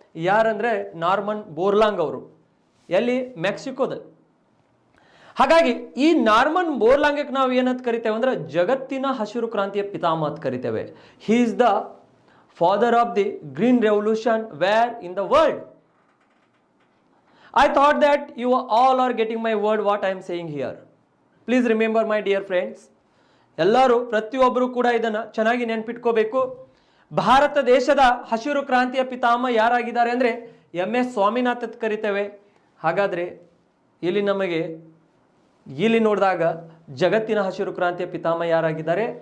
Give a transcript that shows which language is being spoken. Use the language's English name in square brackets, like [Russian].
[Kannada] ಯಾರಂದ್ರೆ Norman Borlaug ಅವರು. ಎಲ್ಲಿ? ಮೆಕ್ಸಿಕೋದಲ್ಲಿ. ಹಾಗಾಗಿ ಈ ನಾರ್ಮನ್ ಬೋರ್ಲಾಂಗ್ ನಾವು ಏನಂತ ಕರಿತೇವೆ ಅಂದ್ರೆ ಜಗತ್ತಿನ ಹಸಿರು ಕ್ರಾಂತಿಯ ಪಿತಾಮಹ ಅಂತ ಕರಿತೇವೆ. [English] He is the father of the green revolution where in the world. I thought that you all are getting my word what I am saying here. Please remember my dear friends. [Kannada] ಎಲ್ಲರೂ ಪ್ರತಿಯೊಬ್ಬರು ಕೂಡ ಇದನ್ನ ಚೆನ್ನಾಗಿ ನೆನಪಿಟ್ಕೋಬೇಕು. ಭಾರತ ದೇಶದ ಹಸಿರು ಕ್ರಾಂತಿಯ ಪಿತಾಮಹ ಯಾರಾಗಿದ್ದಾರೆ ಅಂದ್ರೆ MS ಸ್ವಾಮಿನಾಥ್ ಅಂತ ಕರಿತೇವೆ. ಹಾಗಾದ್ರೆ ಇಲ್ಲಿ ನೋಡಿದಾಗ ಜಗತ್ತಿನ ಹಸಿರು ಕ್ರಾಂತಿಯ ಪಿತಾಮಹ ಯಾರಾಗಿದ್ದಾರೆ?